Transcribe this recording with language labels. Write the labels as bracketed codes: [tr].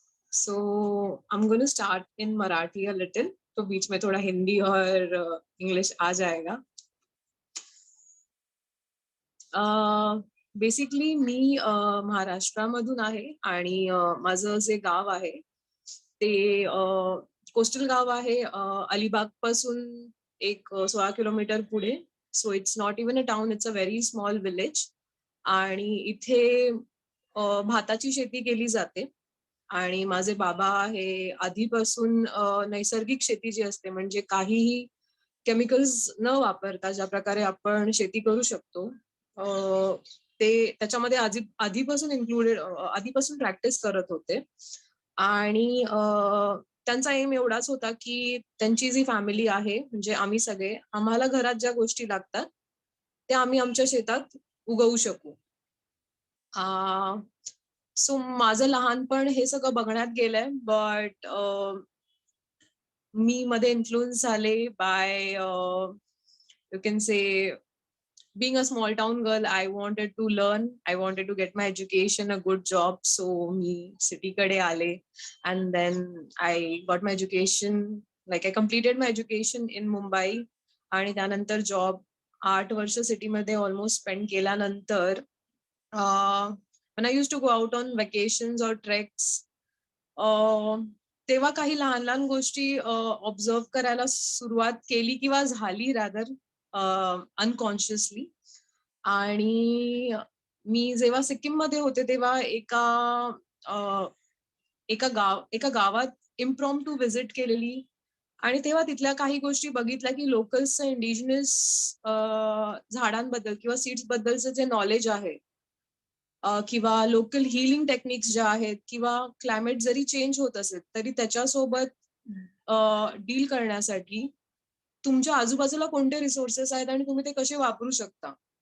[en] So I'm going to start in Marathi a little. [hi] तो बीच में थोड़ा हिंदी और इंग्लिश आ जाएगा. [mr] बेसिकली मी महाराष्ट्रामधून आहे आणि माझं जे गाव आहे ते कोस्टल गाव आहे, अलिबाग पासून एक 16 किलोमीटर पुढे. [en] So it's not even a town, it's a very small village. [mr] आणि इथे भाताची शेती केली जाते. आणि माझे बाबा हे आधीपासून नैसर्गिक शेती जी असते, म्हणजे काहीही केमिकल्स न वापरता ज्या प्रकारे आपण शेती करू शकतो, ते त्याच्यामध्ये आधीपासून आधीपासून प्रॅक्टिस करत होते. आणि त्यांचा एम एवढाच होता की त्यांची जी फॅमिली आहे, म्हणजे आम्ही सगळे, आम्हाला घरात ज्या गोष्टी लागतात त्या आम्ही आमच्या शेतात उगवू शकू. सो माझं लहानपण हे सगळं बघण्यात गेलंय. [en] but [mr] मी मध्ये इन्फ्लुएन्स झाले [en] By you can say being a small town girl, I wanted to learn, I wanted to get my education, a good job. So [mr] me city kade aale, [en] and then I got my education, like I completed my education in Mumbai. [mr] आणि त्यानंतर job 8 वर्ष city मध्ये almost spend केल्यानंतर [en] when I used to go out on vacations or treks, [mr] तेव्हा काही लहान लहान गोष्टी ऑब्झर्व करायला सुरुवात केली किंवा झाली रादर अनकॉन्शियसली. आणि मी जेव्हा सिक्कीम मध्ये होते तेव्हा एका गावात इम्प्रॉम्प्टू व्हिजिट केलेली. आणि तेव्हा तिथल्या काही गोष्टी बघितल्या की लोकल्सचं इंडिजिनस झाडांबद्दल किंवा सीड्स बद्दलचं जे नॉलेज आहे, किंवा लोकल हिलिंग टेक्निक्स ज्या आहेत, किंवा क्लायमेट जरी चेंज होत असेल तरी त्याच्यासोबत डील करण्यासाठी तुमच्या आजूबाजूला कोणते रिसोर्सेस आहेत आणि तुम्ही ते कसे वापरू शकता,